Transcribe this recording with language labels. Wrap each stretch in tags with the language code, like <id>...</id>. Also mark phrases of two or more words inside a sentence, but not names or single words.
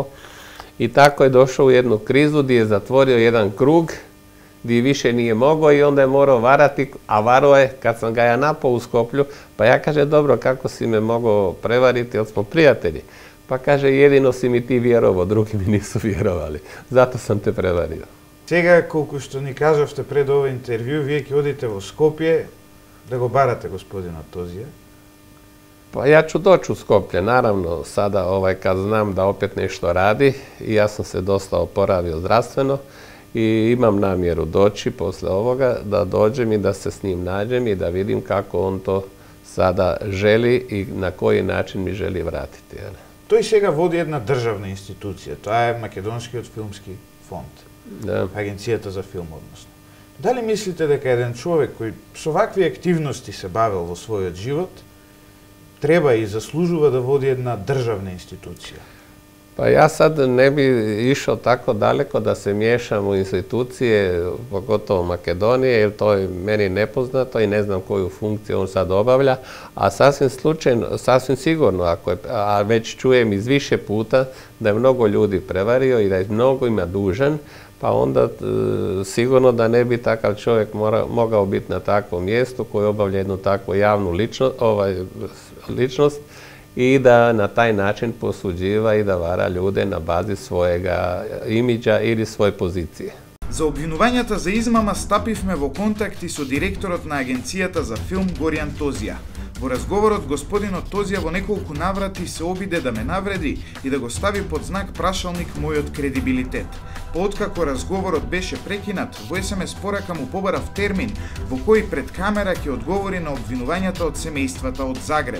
<hr>I tako je došao u jednu krizu gdje je zatvorio jedan krug, gdje više nije mogao i onda je morao varati, a varao je kad sam ga ja napao u Skoplju, pa ja kaže, dobro, kako si me mogao prevariti, jer smo prijatelji. Pa kaže, jedino si mi ti vjerovao, drugi mi nisu vjerovali. Zato sam te prevario.</hr> <mk>Сега, колку што ни кажавте пред ова интервју, вие ќе одите во Скопје да го барате господинот Тозија?</mk> <hr>Pa ja ću doći u Skoplje, naravno, sada kad znam da opet nešto radi i ja sam se dosta oporavio zdravstveno i imam namjeru doći posle ovoga, da dođem i da se s njim nađem i da vidim kako on to sada želi i na koji način mi želi vratiti.</hr> <mk>Тој сега води една државна институција, тоа е Македонскиот филмски фонд, Агенцијата за филм, односно. Дали мислите дека еден човек кој со вакви активности се бавил во својот живот, треба и заслужува да води една државна институција?</mk> <hr>Pa ja sad ne bi išao tako daleko da se miješam u institucije, pogotovo Makedonije, jer to je meni nepoznato i ne znam koju funkciju on sad obavlja, a sasvim sigurno, a već čujem iz više puta da je mnogo ljudi prevario i da je mnogo ima dužan, pa onda sigurno da ne bi takav čovjek mogao biti na takvom mjestu koji obavlja jednu takvu javnu ličnost, i da na taj način posuđiva i da vara ljude na bazi svojega imidža ili svoje pozicije.</hr> <mk>За обвинувањата за измама стапивме во контакти со директорот на агенцијата за филм Горијан Тозија. Во разговорот господинот Тозија во неколку наврати се обиде да ме навреди и да го стави под знак прашалник мојот кредибилитет. Откако разговорот беше прекинат, во СМС порака му побарав термин во кој пред камера ќе одговори на обвинувањата од семејствата од Загреб.</mk>